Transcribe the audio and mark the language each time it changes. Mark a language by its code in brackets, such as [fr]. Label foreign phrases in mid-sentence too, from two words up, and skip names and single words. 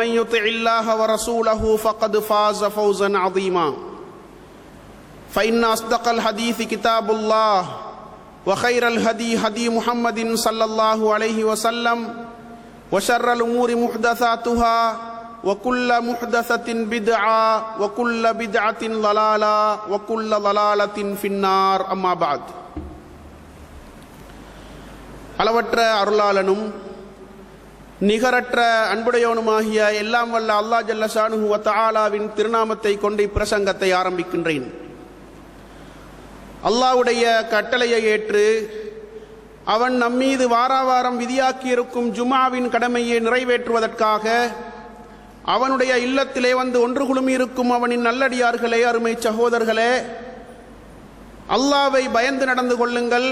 [ar] يطع الله ورسوله فقد فاز فوزا عظيما فإن أصدق الحديث كتاب الله وخير الهدي هدي محمد صلى الله عليه وسلم وشر الأمور محدثاتها وكل محدثة بدعة وكل بدعة ضلالة وكل ضلالة في النار أما بعد [ta] அளவற்ற அருளாளனும் நிகரற்ற அன்புடையவனுமாகிய எல்லாம் வல்ல [ar] الله جل شأنه وتعالى [ta] திருநாமத்தை கொண்டு பிரசங்கத்தை ஆரம்பிக்கின்றேன். அல்லாஹ்வுடைய கட்டளையை ஏற்று அவன் நம்மீது வாராவாரம் விதியாக்கியிருக்கும் ஜுமாவின் கடமையை நிறைவேற்றுவதற்காக அவனுடைய இல்லத்திலே வந்து ஒன்று குழுமியிருக்கும் அவனின் நல்லடியார்களே, அருமை சகோதரர்களே, அல்லாஹ்வை பயந்து நடந்து கொள்ளுங்கள்.